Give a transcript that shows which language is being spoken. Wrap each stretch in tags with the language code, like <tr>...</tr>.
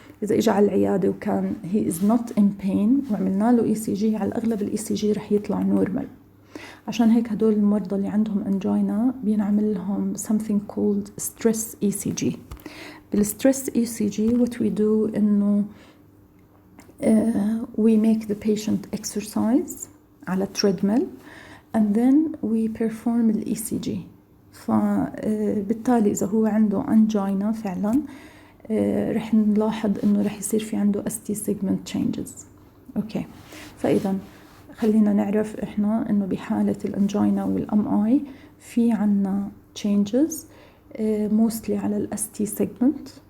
<ar>إذا إجا على العيادة وكان</ar> <en>he is not in pain</en> <ar>وعملنا له ECG، على الأغلب ال ECG رح يطلع normal. عشان هيك هدول المرضى اللي عندهم أنجينا بينعمل لهم something called stress ECG.</ar> <en>بالstress ECG what we do إنه we make the patient exercise على treadmill and then we perform ال ECG.</en> <ar>فبالتالي إذا هو عنده أنجينا فعلا رح نلاحظ إنه رح يصير في عنده ST segment changes. أوكي، فإذا خلينا نعرف إحنا إنه بحالة الأنجينا والأم آي في عنا changes mostly على ال ST segment.</ar>